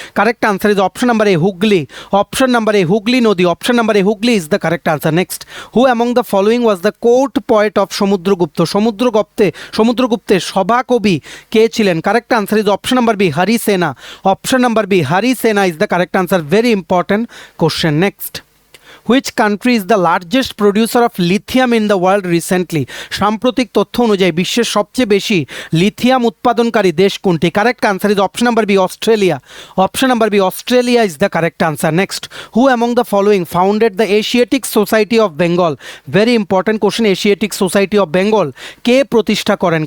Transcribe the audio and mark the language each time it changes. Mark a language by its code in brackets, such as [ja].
[en] Correct answer is option number A Hooghly. Option number A Hooghly নদী। Option number A Hooghly is the correct answer. Next, who among the following was the court poet of Samudragupta? [bn] সমুদ্রগুপ্তের সভাকবি কে ছিলেন? [en] Correct answer is option number B Harisena. Option number B Harisena is the correct answer. Very important question. Next, which country is the largest producer of lithium in the world recently? [bn] সাম্প্রতিক তথ্য অনুযায়ী বিশ্বের সবচেয়ে বেশি lithium উৎপাদনকারী দেশ কোনটি? [en] Correct answer is option number B Australia. Option number B Australia is the correct answer. Next, who among the following founded the Asiatic Society of Bengal? Very important question, [bn] Asiatic society of Bengal কে প্রতিষ্ঠা করেন?